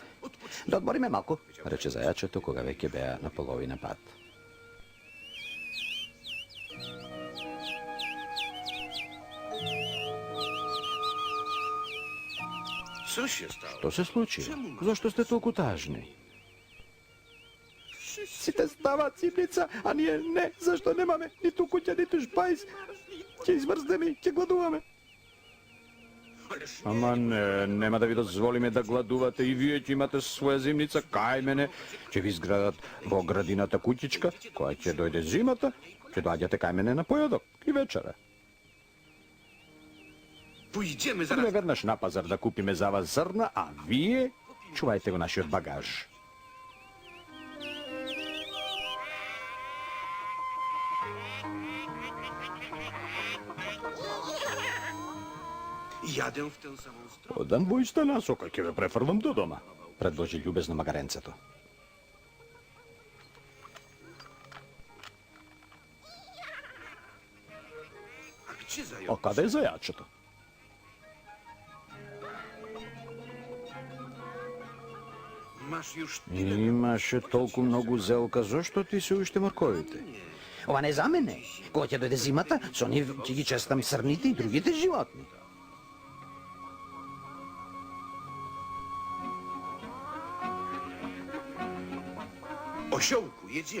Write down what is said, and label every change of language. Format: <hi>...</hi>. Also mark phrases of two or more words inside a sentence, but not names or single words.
<mk>Да одмориме малку, рече зајачето кога веќе беа на половина пат.</mk> <pl>co się stało?</pl> <mk>Што се случи? Зошто сте толку тажни? Сите стават зимница, а ние не. Зашто немаме ниту куќа, ниту шпајс? Ќе измрзнеме, ќе гладуваме.</mk> <pl>Ależ</pl> <mk>Ама не, нема да ви дозволиме да гладувате и вие ќе имате своја зимница кај мене. Ќе ви изградат во градината куќичка, која ќе дојде зимата, ќе доаѓате кај мене на појадок и вечера.</mk> <pl>Pójdziemy</pl> <mk>Будемо веднаш на пазар да купиме за вас зрна, а вие чувајте го нашиот багаж.</mk> <pl>Jadę w tę samą stronę.</pl> <mk>Одан бојста насока, ќе ве префрлам до дома, предложи љубезно магаренцето.</mk> <pl>A gdzie А zając?</pl> <mk>каде е зајачето?</mk> <pl>Masz już tyle...</pl> <mk>Имаше толку многу зелка, зошто ти се уште морковите? Ова не за мене. Кога ќе дојде зимата, со нив ќе ги честам срните и другите животни.</mk> <pl>Osiołku, jedziemy.</pl>